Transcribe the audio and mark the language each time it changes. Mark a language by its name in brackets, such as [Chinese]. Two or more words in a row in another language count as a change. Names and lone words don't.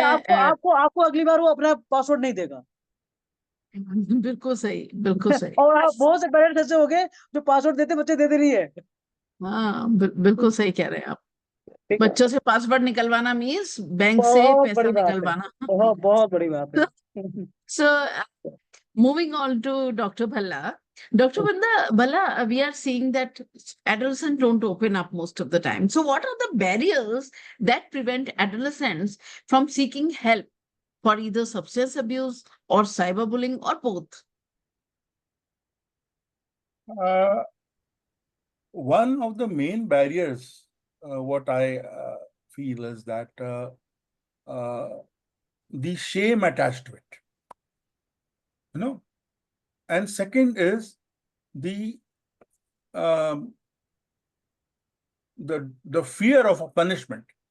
[Hindi] आपको आपको आपको अगली बार वो अपना पासवर्ड नहीं देगा। बिल्कुल सही, बिल्कुल सही। और आप बहुत से पेरेंट्स ऐसे हो गए जो पासवर्ड देते बच्चे देते नहीं है। हाँ बिल्कुल सही कह रहे हैं आप। ठीक है, बच्चों से पासवर्ड निकलवाना मीन्स बैंक से बहुत पैसा बड़ी बात है, निकलवाना। बहुत बहुत बड़ी बात है। [English] So, moving on to Dr. Bhalla. Dr. Bhalla, we are seeing that adolescents don't open up most of the time. So, what are the barriers that prevent adolescents from seeking help for either substance abuse or cyberbullying or both? One of the main barriers, what I feel is that the shame attached to it, you know, and second is the the fear of a punishment.